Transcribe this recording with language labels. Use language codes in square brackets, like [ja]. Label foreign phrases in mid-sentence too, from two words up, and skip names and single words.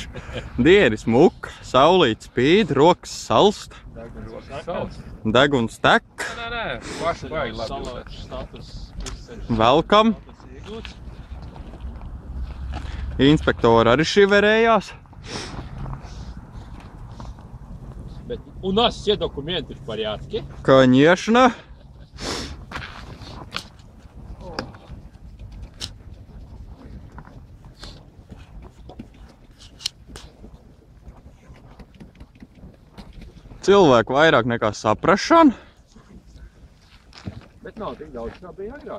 [lv] Diena smuka, saulīt spīd, rokas salst. Deguns tek. Nē, paši vajag labi. Velkam. Inspektori arī šiverējās. [ru] У нас все документы в порядке. Конечно. [lv] Cilvēku vairāk nekā saprašana. Bet nav tik daudz, kā bija agrāk.